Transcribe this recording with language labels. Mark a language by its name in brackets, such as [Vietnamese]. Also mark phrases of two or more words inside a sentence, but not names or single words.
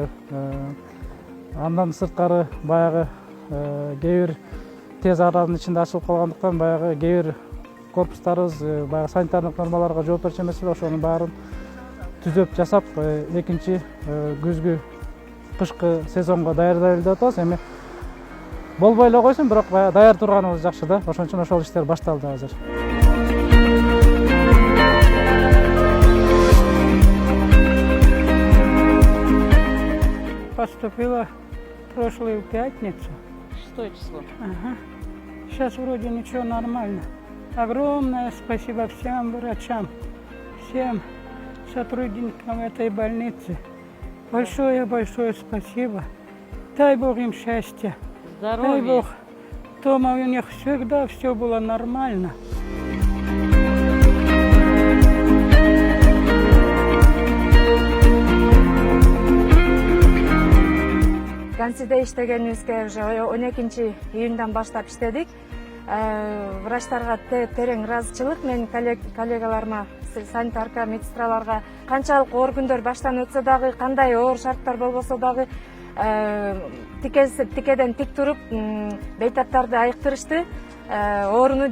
[Kyrgyz] Андан сырткары баягы кээ бир тез аранын ичинде ачылып калгандыктан баягы кээ бир корпустарыбыз баягы санитардык нормаларга жооп берчү эмес эле, ошонун баарын түзөп жасап, экинчи күзгү кышкы сезонго даярдайлы деп атабыз. Эми болбой эле койсун, бирок баягы даяр турганыбыз жакшы да. Ошон үчүн ошол иштер башталды азыр. [Russian] Поступила прошлую пятницу. 6 число. Ага. Сейчас вроде ничего, нормально. Огромное спасибо всем врачам, всем сотрудникам этой больницы. Большое спасибо. Дай Бог им счастья. Здоровья. Дай Бог, дома у них всегда все было нормально. [Kyrgyz] Консиде иштегенибизге уже 12 июндан баштап иштедик. Врачтарга терең ыраазычылык, менин коллегаларыма, санитарка, медсестраларга канчалык оор күндөр баштан өтсө дагы, кандай оор шарттар болбосо дагы тикеден тик туруп бейтаптарды айыктырышты, ооруну жеңдик.